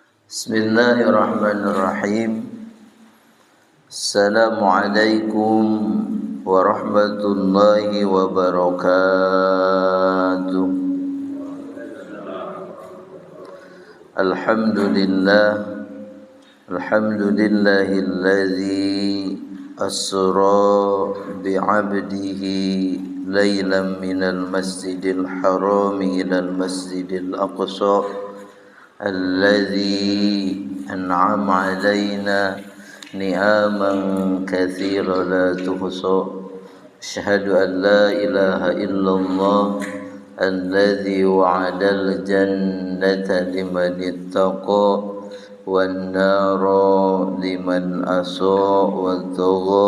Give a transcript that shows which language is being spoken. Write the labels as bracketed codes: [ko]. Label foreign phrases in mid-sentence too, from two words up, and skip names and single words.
[ar] بسم الله الرحمن الرحيم. السلام عليكم ورحمة الله وبركاته. الحمد لله الذي أسرى بعبده ليلا من المسجد الحرام إلى المسجد الأقصى الذي أنعم علينا نعما كثيرة لا تحصى. أشهد أن لا إله إلا الله الذي وعد الجنة لمن اتقى والنار لمن أساء وطغى.